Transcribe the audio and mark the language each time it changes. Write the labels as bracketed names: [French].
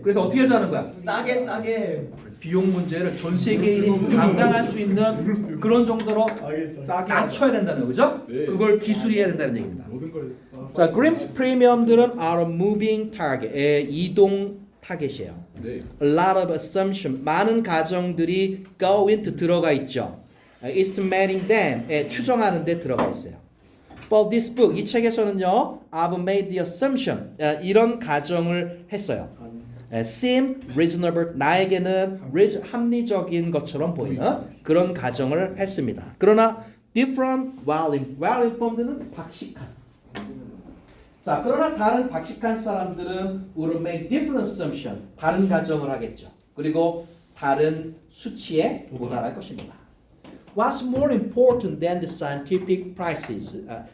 [Korean] 그래서 어떻게 해서 하는 거야? 싸게. 비용 문제를 전 세계인이 감당할 수 있는 그런 정도로 알겠어. 낮춰야 된다는 거죠? 네. 그걸 기술이해야 된다는 얘기입니다. 모든 걸 자, 그린 프리미엄들은 [English] are a moving target, [Korean] 이동 타겟이에요. 네. [English] A lot of assumption, [Korean] 많은 가정들이 [English] go into [Korean] 들어가 있죠. [English] Estimating them, [Korean] 추정하는 데 들어가 있어요. [English] For this book, [Korean] 이 책에서는요, [English] I've made the assumption, [Korean] 이런 가정을 했어요. [English] Seem reasonable, [Korean] 나에게는 합리적인 것처럼 보이는 그런 가정을 했습니다. 그러나 [English] different, well-informed [Korean] 는 박식한. 자, 그러나 다른 박식한 사람들은 [English] will make different assumption, [Korean] 다른 가정을 하겠죠. 그리고 다른 수치에 도달할 것입니다. [English] What's more important than the scientific prices?